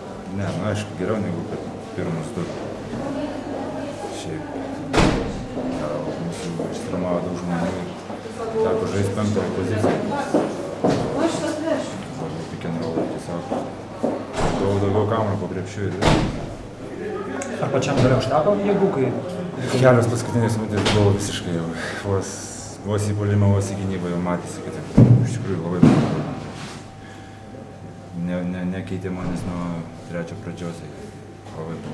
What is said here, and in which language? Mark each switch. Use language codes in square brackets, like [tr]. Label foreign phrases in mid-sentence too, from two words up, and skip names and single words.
[lt] Ne, nu aišku, geriau negu kad pirmus du. Šiaip, gal mūsų ištraumavo daug žmonių ir teko žaisti penktąją poziciją. [en] Pick and roll, [lt] tiesiog daugiau kamuolio po krepšiu ir Ar pačiam dar užteko jėgų, kai... kelios paskutinės minutės buvo visiškai jau. Vos į puolimą, vos į gynybą jau matėsi, kad iš tikrųjų labai nekeitė manęs nuo trečio pradžios, labai buvo.